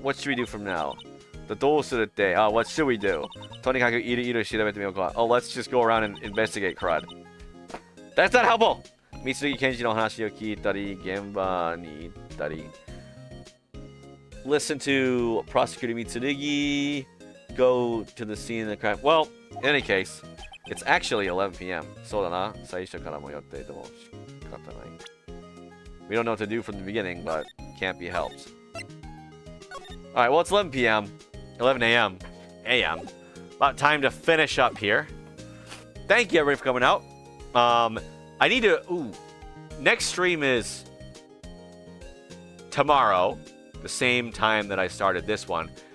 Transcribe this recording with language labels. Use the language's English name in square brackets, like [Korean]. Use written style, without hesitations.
[English] What should we do from now? [Japanese] どうするって, [English] what should we do? [Japanese] とにかくいろいろ調べてみようか. [English] Oh, let's just go around and investigate crud. That's not helpful! [Japanese] Mitsurugi Kenjiの話を聞いたり、現場に行ったり. [English] Listen to Prosecutor Mitsurugi. Go to the scene of the crime. Well, in any case, it's actually 11 p.m. [Japanese] そうだな。最初からも予定でも仕方ない. [English] We don't know what to do from the beginning, but can't be helped. Alright, well, it's 11 p.m. 11 a.m. a.m. About time to finish up here. Thank you, everybody, for coming out. I need to... Ooh. Next stream is tomorrow, the same time that I started this one.